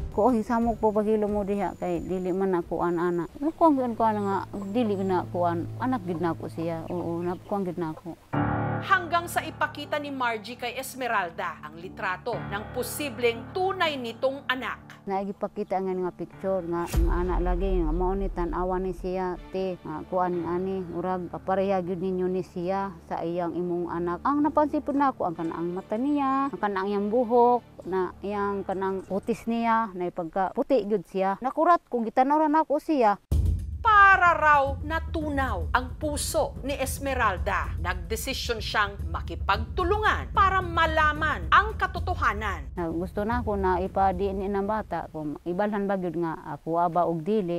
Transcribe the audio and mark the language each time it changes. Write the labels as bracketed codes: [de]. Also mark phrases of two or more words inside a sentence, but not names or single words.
[ceb] Kung samok po pagilo mo diha kay dili man ako anak. Kung ko nga dili na ako anak gid na ako siya. Oo, nakuha gid na ako. [tl] Hanggang sa ipakita ni Margie kay Esmeralda ang litrato ng posibleng tunay nitong anak. [ceb] Naigipakita nga picture nga ang anak lagi nga mao ni tan-awa ni siya te nga kuan ani murag papareha gyud ninyo ni siya sa iyang imong anak. Ang napansin pud nako ang kanaang mata niya, ang kanaang iyang buhok, na iyang kanang putis niya, na pagka puti gyud siya. Nakurat kung gitanaw ra nako siya. [tl] Para raw natunaw ang puso ni Esmeralda. Nagdesisyon siyang makipagtulungan para malaman ang katotohanan. [ceb] Gusto na ako na ipadiin ng bata kung ibalhan ba gyud nga ako aba og dili.